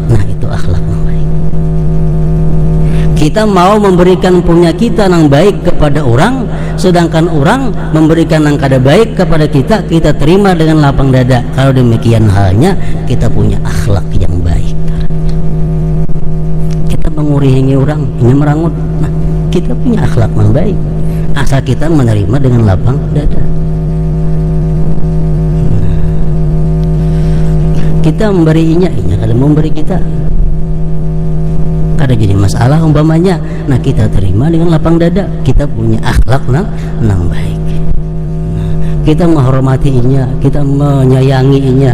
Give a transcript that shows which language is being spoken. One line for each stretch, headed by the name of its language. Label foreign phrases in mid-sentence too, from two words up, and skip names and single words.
Indonesian: Nah itu akhlak yang baik. Kita mau memberikan punya kita yang baik kepada orang, sedangkan orang memberikan yang kada baik kepada kita, kita terima dengan lapang dada. Kalau demikian halnya, kita punya akhlak yang baik. Kita mengurihingi orang, ini merangut. Nah, kita punya akhlak yang baik. Asal kita menerima dengan lapang dada. Kita memberinya, inya kada memberi kita. Kada jadi masalah umpamanya. Nah kita terima dengan lapang dada. Kita punya akhlak nang baik. Nah, kita menghormatinya, kita menyayanginya.